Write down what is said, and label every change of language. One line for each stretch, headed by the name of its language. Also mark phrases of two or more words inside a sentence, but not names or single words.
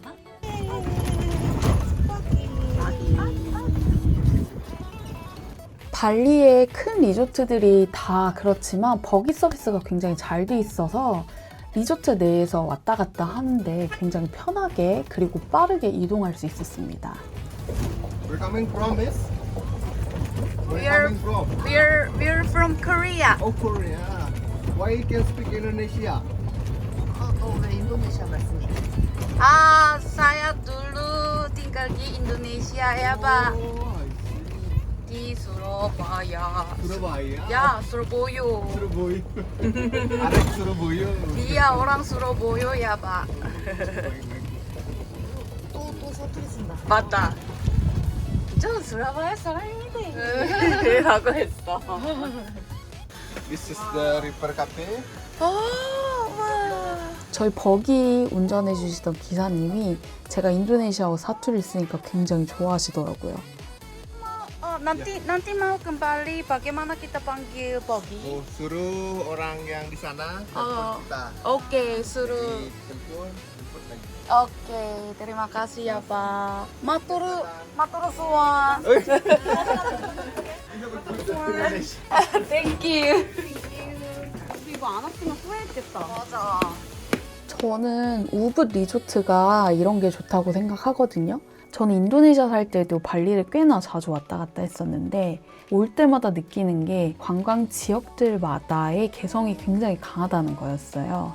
Korean: 발리의 큰 리조트들이 다 그렇지만 버기 서비스가 굉장히 잘 돼 있어서 리조트 내에서 왔다 갔다 하는데 굉장히 편하게 그리고 빠르게 이동할 수 있었습니다.
English: We're coming from this? We're coming from? We're from Korea. Oh, Korea. Why you can speak Indonesia?
Korean: 왜 인도네시아 말씀해? 아,
Indonesian: saya dulu tinggal di Indonesia ya, Pak.
English: Oh, I
Indonesian: Di
English: see.
Indonesian: Surabaya. Surabaya. Ya, Surabaya. Surabaya. Arek Surabaya. Dia orang Surabaya ya, Pak.
Korean: 또 사투리 쓴다. 맞다. 저 수라바야 사람인데. 라고 했어.
English: This is the River Cafe.
Korean: 저희 버기 운전해 주시던 기사님이 제가 인도네시아어 사투리를 쓰니까 굉장히 좋아하시더라고요.
Indonesian: nanti mau kembali bagaimana kita panggil Bogi? Oh, suruh orang yang di sana Oh. jemput kita. Oke, suruh. Jemput lagi. Oke, terima kasih ya Pak.
Javanese: Matur suwun.
English: Thank you.
Korean: 이거 안 왔으면 후회했겠다. 맞아. 저는 우붓 리조트가 이런 게 좋다고 생각하거든요. 저는 인도네시아 살 때도 발리를 꽤나 자주 왔다 갔다 했었는데 올 때마다 느끼는 게 관광 지역들마다의 개성이 굉장히 강하다는 거였어요.